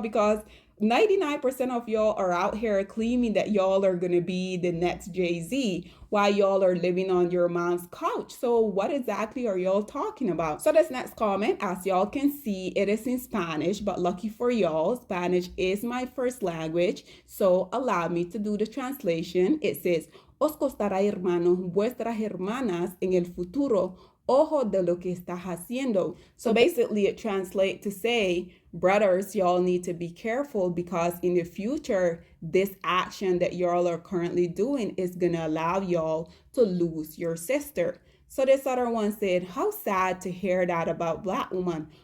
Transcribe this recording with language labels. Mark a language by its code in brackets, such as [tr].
[en] Because 99% of y'all are out here claiming that y'all are going to be the next Jay-Z while y'all are living on your mom's couch. So what exactly are y'all talking about? So this next comment, as y'all can see, it is in Spanish, but lucky for y'all, Spanish is my first language. So allow me to do the translation. It says, [es] os costará, hermanos, vuestras hermanas en el futuro, ojo de lo que estás haciendo. [en] So basically it translates to say, brothers, y'all need to be careful because in the future, this action that y'all are currently doing is going to allow y'all to lose your sister. So this other one said, how sad to hear that about Black women.